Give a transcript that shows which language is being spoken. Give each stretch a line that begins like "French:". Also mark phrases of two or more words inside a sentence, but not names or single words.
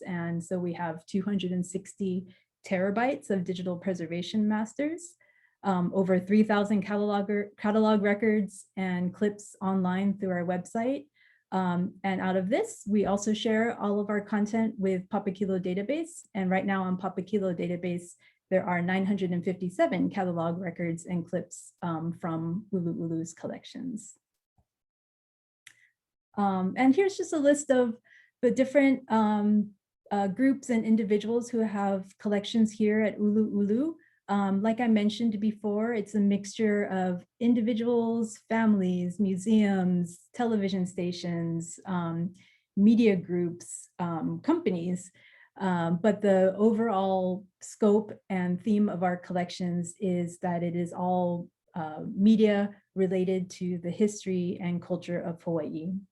English: And so we have 260 terabytes of digital preservation masters, over 3,000 catalog records and clips online through our website. And out of this, we also share all of our content with Papakilo Database. And right now on Papakilo Database, there are 957 catalog records and clips from ʻUluʻulu's collections. And here's just a list of the different groups and individuals who have collections here at ʻUluʻulu. Like I mentioned before, it's a mixture of individuals, families, museums, television stations, media groups, companies. But the overall scope and theme of our collections is that it is all media related to the history and culture of Hawaii.